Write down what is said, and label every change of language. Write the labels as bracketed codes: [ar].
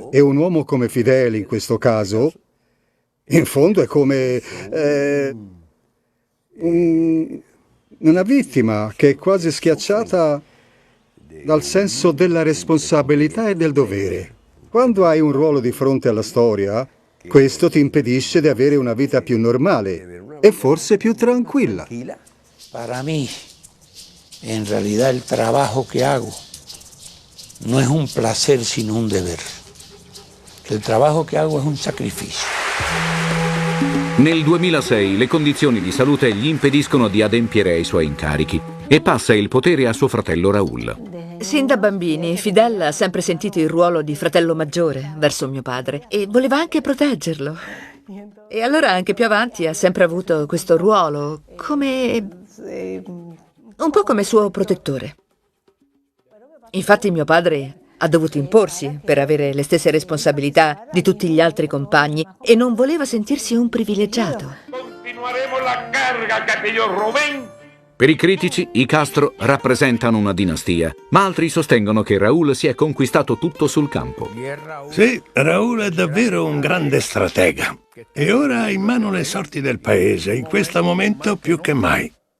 [it] E un uomo come Fidel, in questo caso, in fondo è come una vittima che è quasi schiacciata dal senso della responsabilità e del dovere. Quando hai un ruolo di fronte alla storia, questo ti impedisce di avere una vita più normale e forse più tranquilla. [es] Para mí, en realidad el trabajo que hago no es un placer sino un deber. El trabajo que hago es un sacrificio. [it] Nel 2006 le condizioni di salute gli impediscono di adempiere ai suoi incarichi e passa il potere a suo fratello Raúl. Sin da bambini, Fidel ha sempre sentito il ruolo di fratello maggiore verso mio padre e voleva anche proteggerlo. E allora anche più avanti ha sempre avuto questo ruolo, un po' come suo protettore. Infatti mio padre ha dovuto imporsi per avere le stesse responsabilità di tutti gli altri compagni e non voleva sentirsi un privilegiato. [es] Continuaremo la carga che pidió Rubén. [it] Per i critici, i Castro rappresentano una dinastia, ma altri sostengono che Raúl si è conquistato tutto sul campo. Sì, Raúl è davvero un grande stratega e ora ha in mano le sorti del paese, in questo momento più che mai.